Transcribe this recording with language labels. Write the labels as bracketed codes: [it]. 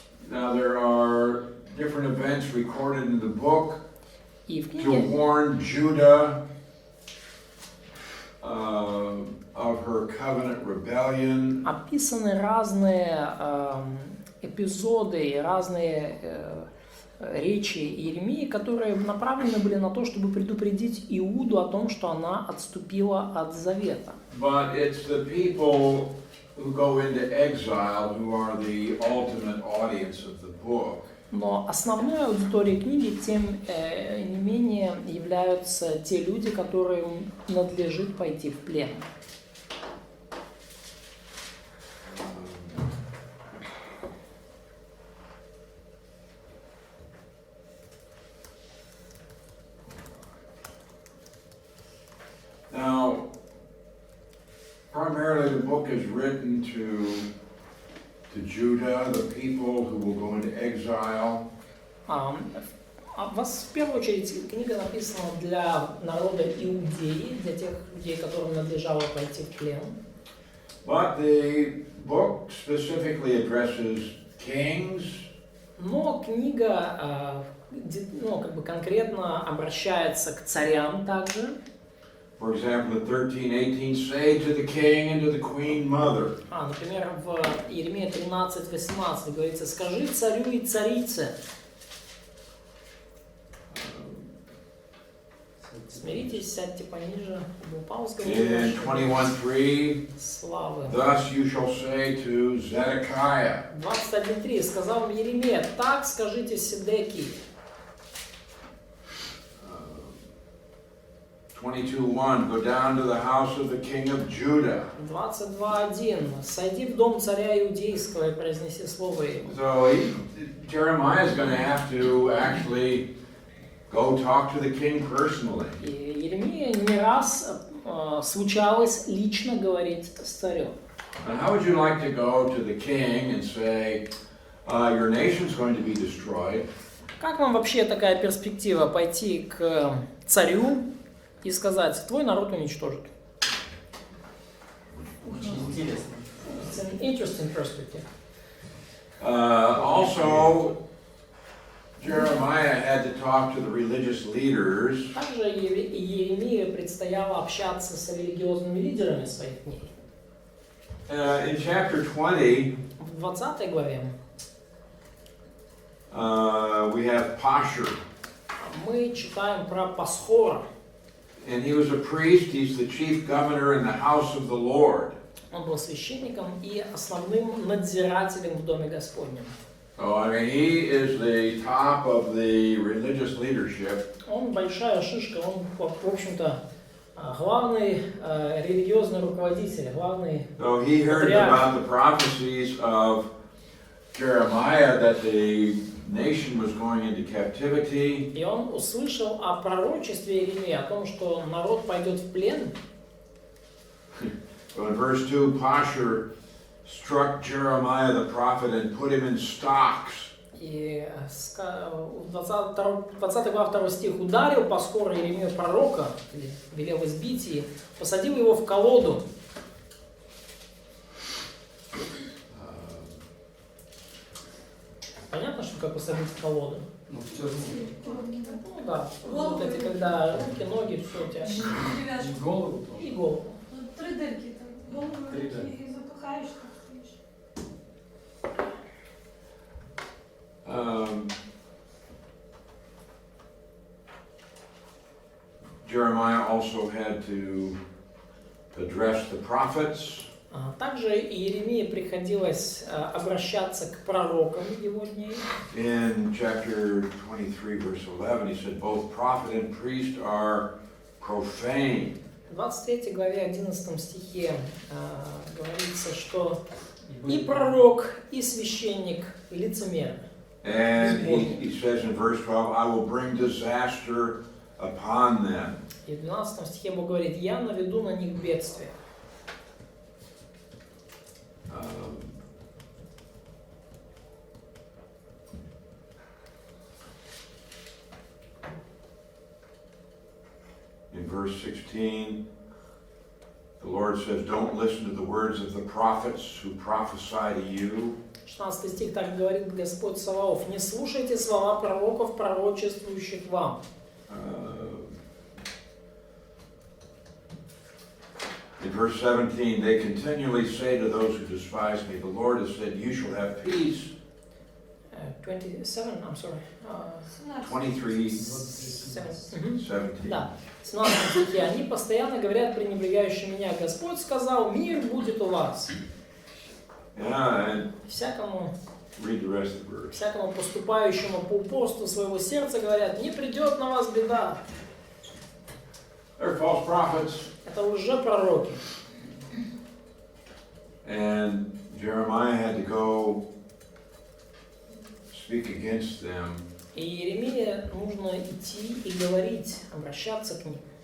[en] Now there are different events recorded in the book [ru] И в [en] to [ru] книге [en] warn Judah of her covenant rebellion. [ru] описаны разные эпизоды и разные речи Иеремии, которые направлены были на то, чтобы предупредить Иуду о том, что она отступила от завета. [en] But it's the people who go into exile who are the ultimate audience of the book. [ru] Но основной аудиторией книги, тем не менее, являются те люди, которым надлежит пойти в плен. [en] Now, primarily the book is written to Judah, the people who will go into exile. [ru] В первую очередь книга написана для народа Иудеи, для тех людей, которым надлежало пойти в плен. [en] But the book specifically addresses kings, [ru] Но книга конкретно обращается к царям также. [en] for example, in 13:18, say to the king and to the queen mother. [ru] Например, в Иеремии 13:18 говорится: «Скажи царю и царице». Смиритесь, сядьте пониже, упал с [en] In 21:3, [ru] славы. [en] thus you shall say to Zedekiah. [ru] 21:3 сказал Иеремия: «Так скажите Седекии». [en] 22:1, go down to the house of the king of Judah. [ru] 22:1. «Сойди в дом царя Иудейского и произнеси слово ему». [en] So Jeremiah is going to have to actually go talk to the king personally. [ru] И Иеремия не раз случалось лично говорить с царем. [en] And how would you like to go to the king and say, your nation's going to be destroyed? [ru] Как вам вообще такая перспектива пойти к царю и сказать, твой народ уничтожит? Очень интересно. [en] It's an interesting perspective. Also, Jeremiah had to talk to the religious leaders. [ru] Также Иеремии предстояло общаться с религиозными лидерами своих дней. [en] In chapter 20, [ru] В 20 главе [en] we have Pashur. [ru] мы читаем про Пасхора. [en] And he was a priest, he's the chief governor in the house of the Lord. [ru] Он был священником и основным надзирателем в Доме Господнем. [en] So, I mean, he is the top of the religious leadership. [ru] Он большая шишка, он, в общем-то, главный религиозный руководитель, главный [en] So he heard about the prophecies of Jeremiah that the nation was going into captivity. [ru] И он услышал о пророчестве Иеремии, о том, что народ пойдет в плен. [en] So in verse 2, Pashur struck Jeremiah the prophet and put him in stocks. [ru] И 20 глава 2 стих ударил Пасхора Иеремию пророка, или велел избить, и посадил его в колоду. Понятно, что как посадить в колоду? Ну, все. Ну да, вот эти, когда руки, ноги, все у тебя. Перевяжешь. Голову тоже. И голову. Ну, 3 дырки там. Голову, Три руки дырки. и запыхаешь, так стоишь. [en] Jeremiah also had to address the prophets. [ru] Также Иеремии приходилось обращаться к пророкам его дней. [en] In chapter 23, verse 11, he said, both prophet and priest are profane. [ru] В 23 главе 11 стихе говорится, что и пророк, и священник лицемерны. [en] And he says in verse 12, I will bring disaster upon them. [ru] И в 12 стихе Бог говорит, я наведу на них бедствие. [en] In verse 16, the Lord says, don't listen to the words of the prophets who prophesy to you. [ru] 16 стих так говорит Господь Саваоф, не слушайте слова пророков, пророчествующих вам. [en] In verse 17, they continually say to those who despise me, the Lord has said, you shall have peace. 27, I'm sorry. 23, 17. 17. [ru] Да, в 17 стихе они постоянно говорят пренебрегающие меня. Господь сказал, мир будет у вас. [en] Yeah, and [ru] Всякому [en] read the rest of the verse. [ru] Всякому поступающему по упорству своего сердца говорят, не придет на вас беда. [en] They're false prophets. [ru] Это лжепророки. [en] And Jeremiah had to go speak against them. [ru] И Иеремии нужно идти и говорить, обращаться к ним.